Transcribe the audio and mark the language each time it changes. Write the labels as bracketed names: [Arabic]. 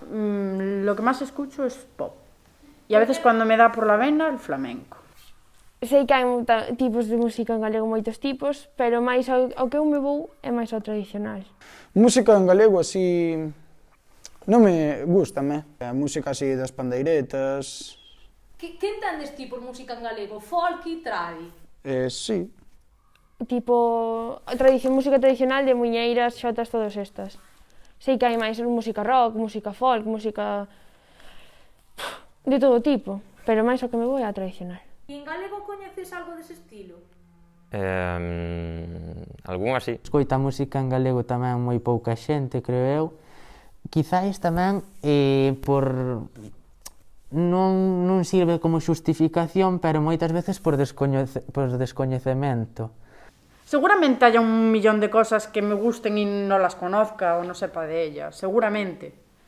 [Spanish] Lo que más escucho es pop. Y a veces cuando me da por la vena, el flamenco. [Galician] Sei que hai tipos de música en galego, moitos tipos, pero máis ao que eu me vou é máis ao tradicional. Música en galego así non me gustame. A música así das pandeiretas. Que entendes ti por música en galego? Folk e tradi? Sí. Tipo, música tradicional de muiñeiras, xotas, todas estas. Sei que hai máis música rock, música folk, música de todo tipo, pero máis ao que me vou é a tradicional. E en galego coñeces algo dese estilo? Algún así. Escoita música en galego tamén moi pouca xente, creo eu. Quizáis tamén por... non sirve como xustificación, pero moitas veces por descoñecemento. [Spanish] Seguramente haya un millón de cosas que me gusten y no las conozca o no sepa de ellas, seguramente.